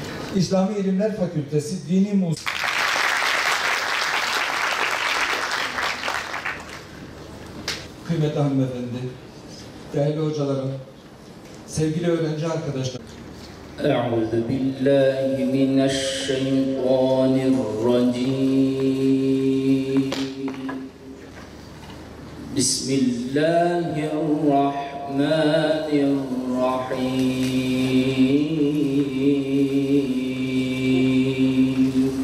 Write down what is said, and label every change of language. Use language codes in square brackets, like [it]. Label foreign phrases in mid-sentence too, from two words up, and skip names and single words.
[tr] İslami İlimler Fakültesi Dini Musiki kıymetli hanımefendi, değerli hocalarım, sevgili öğrenci arkadaşlar. [ar] أعوذ بالله من الشيطان الرجيم بسم الله الرحمن الرحيم